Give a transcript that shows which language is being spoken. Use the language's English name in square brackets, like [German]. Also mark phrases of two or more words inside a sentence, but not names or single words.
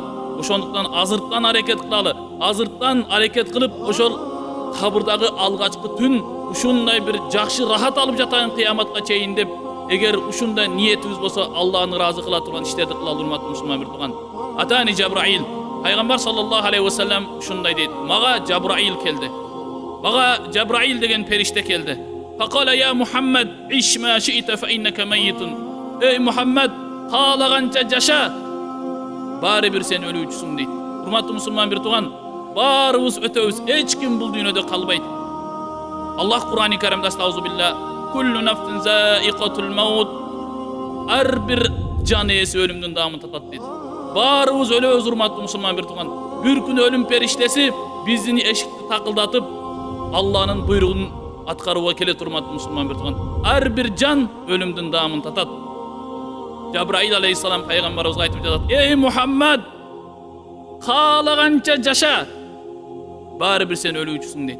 [Kyrgyz] Ошондуктан азырттан аракет кылалы. Азырттан аракет кылып, ошол кабырдагы алгачкы түн ушундай бир жакшы рахат алып жатайын кыяматка чейин деп, эгер ушундай ниетибиз болсо, Аллахны ыраазы кыла турган иштерди кылалы, урматтуу мусулман бир тууган. [Arabic] أتاني جبريل, [Kyrgyz] пайгамбар [Arabic] صلى الله عليه وسلم [Kyrgyz] ушундай дейт. Мага Жабраил келди. Мага Жабраил деген периште келди. [Arabic] فقال يا محمد عش ما شئت فإنك ميت. [Kyrgyz] Эй Мухаммад, каалаганча жаша, баары бир сен өлүүчүсүң дейт. Урматтуу мусулман бир тууган, баарыбыз өтөбүз, эч ким бул дүйнөдө калбайт. Аллах Кур'ан-ы Каримде [Arabic] أستغفر بالله كل نفس ذائقة الموت, [Kyrgyz] ар бир жан ээси өлүмдүн даамын татат дейт. Баарыбыз өлөбүз, урматтуу мусулман бир тууган. Бир күн өлүм периштеси биздин эшикти такылдатып, Аллахнын буйругун аткарууга келет, урматтуу мусулман бир тууган. Ар бир жан өлүмдүн даамын татат. Жабраил алейхиссалам пайгамбарыбызга айтып жатат: "Эй Мухаммад, каалаганча жаша, баары бир сен өлүүчүсүң" дейт.